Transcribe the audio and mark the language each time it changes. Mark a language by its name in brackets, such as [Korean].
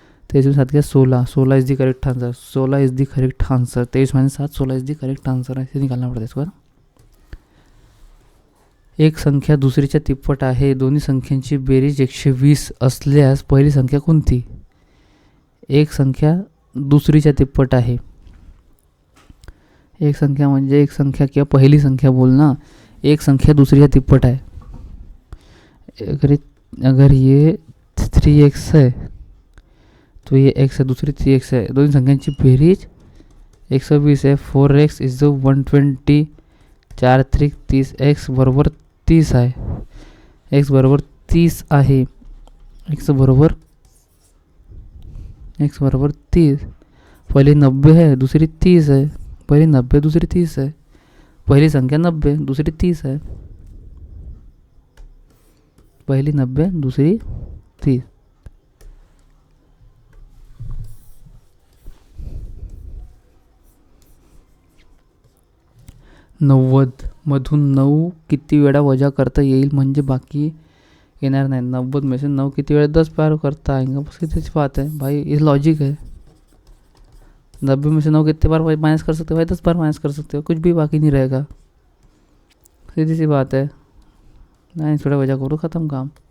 [Hindi] 23 7 क्या 16, [English] 16 is the correct answer, [Hindi] 16 is the correct answer, 23 - 7 16 is the correct answer, ऐसे निकालना पड़ता है इसको। [Marathi] एक संख्या दुसरीच्या तिप्पट आहे, दोन्ही संख्यांची बेरीज 120 असल्यास पहिली संख्या कोणती? एक संख्या दुसरीच्या तिप्पट आहे, एक संख्या म्हणजे एक संख्या किंवा पहिली संख्या बोल ना, [Hindi] एक संख्या दूसरी तिप्पट है। अगर ये 3x है तो ये x है, दूसरी 3x है, दोनों संख्यांची बेरीज 120 है। [English] 4x is 120, [Hindi] 4 3 30, [Marathi] x बरोबर 30 आहे, x बरोबर 30 [Hindi] आहे, x बरोबर 30, पहली 90 है दूसरी 30 है, पहली 90 दूसरी 30 है, पहली संख्या 90 दूसरी 30 है, पहली 90 दूसरी 30। [Marathi] मधून 9 किती वेळा वजा करता येईल म्हणजे बाकी येणार नाही। [Hindi] 90 में से 9 किती वेळा 10 बार करता आएंगे, बस कितनी सी बात है भाई, ये लॉजिक है। 90 में से 9 कितने बार माइनस कर सकते हो भाई? 10 बार माइनस कर सकते हो, कुछ भी बाकी नहीं रहेगा, सीधी सी बात है। नाही थोड़ा वजा करो, ख़त्म काम।